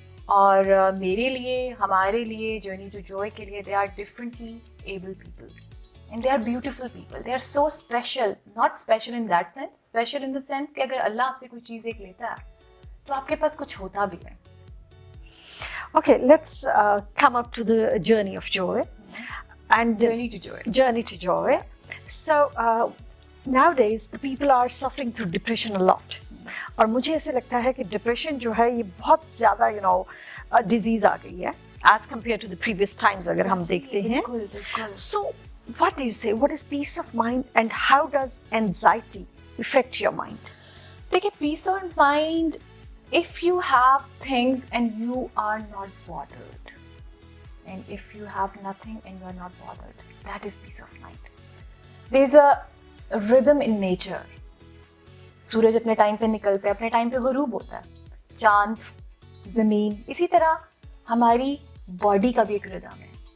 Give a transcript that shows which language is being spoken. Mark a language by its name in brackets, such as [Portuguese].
[Hindi] और मेरे लिए, हमारे लिए, जर्नी टू जॉय के लिए, [English] They are differently able people and they are beautiful people. They are so special. Not special in that sense, [Hindi] special in the sense कि अगर अल्लाह आपसे कोई चीज़ एक लेता है तो आपके पास कुछ होता भी है. [English] Okay, let's come up to the journey of joy. And Journey to joy. Journey to joy. So nowadays the people are suffering through depression a lot. [Hindi] और मुझे ऐसे लगता है कि डिप्रेशन जो है ये बहुत ज़्यादा डिजीज आ गई है [English] as compared to the previous times [Hindi] अगर हम देखते हैं. [English] So what do you say? What is peace of mind and how does anxiety affect your mind? देखिए, peace of mind, if you have things and you are not bothered, and if you have nothing and you are not bothered, that is peace of mind. There is a rhythm in nature. [Hindi] सूरज अपने time पे निकलता है, अपने time पे गुरूब होता है, चांद, ज़मीन. इसी तरह हमारी बॉडी का भी एक रिदम है.